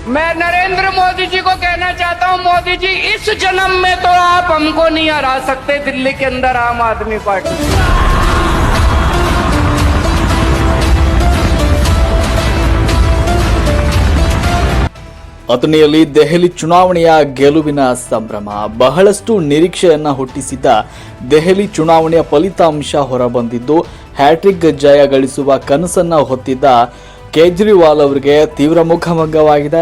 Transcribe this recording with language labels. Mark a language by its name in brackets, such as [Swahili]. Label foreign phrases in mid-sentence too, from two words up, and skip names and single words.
[Hindi] मैं नरेंद्र मोदी जी को कहना चाहता हूं, मोदी जी इस जन्म में तो आप हमको नहीं हरा सकते दिल्ली के अंदर आम आदमी पार्टी। [Kannada] ಅಥಣಿಯಲ್ಲಿ ದೆಹಲಿ ಚುನಾವಣೆಯ ಗೆಲುವಿನ ಸಂಭ್ರಮ. ಬಹಳಷ್ಟು ನಿರೀಕ್ಷೆಯನ್ನ ಹುಟ್ಟಿಸಿದ್ದ ದೆಹಲಿ ಚುನಾವಣೆಯ ಫಲಿತಾಂಶ ಹೊರಬಂದಿದ್ದು ಹ್ಯಾಟ್ರಿಕ್ ಜಯ ಗಳಿಸುವ ಕನಸನ್ನ ಹೊತ್ತಿದ್ದ ಕೇಜ್ರಿವಾಲ್ ಅವರಿಗೆ ತೀವ್ರ ಮುಖಭಂಗವಾಗಿದೆ.